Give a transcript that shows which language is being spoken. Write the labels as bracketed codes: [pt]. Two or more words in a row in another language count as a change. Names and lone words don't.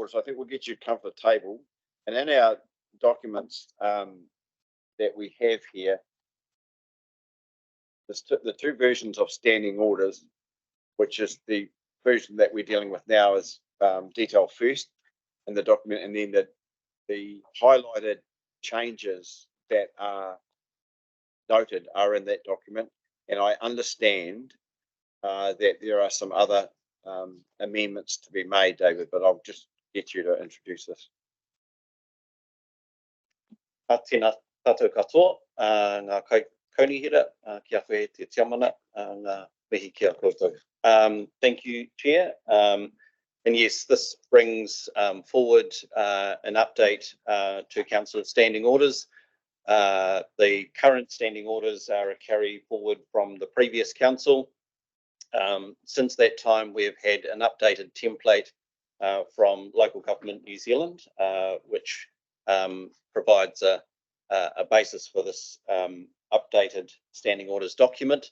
[en] I think we'll get you to come to the table, and in our documents that we have here, the two versions of standing orders, which is the version that we're dealing with now, is detail first in the document, and then the highlighted changes that are noted are in that document. And I understand that there are some other amendments to be made, David, but I'll just get you to introduce this. [mi] Tēnā tātou katoa, ngā kaunihira, kia koe te tiamana, ngā mihi kia koutou. [en] Thank you, Chair. And yes, this brings forward an update to Council standing orders. The current standing orders are a carry forward from the previous council. Since that time, we have had an updated template from Local Government New Zealand, which provides a basis for this updated standing orders document.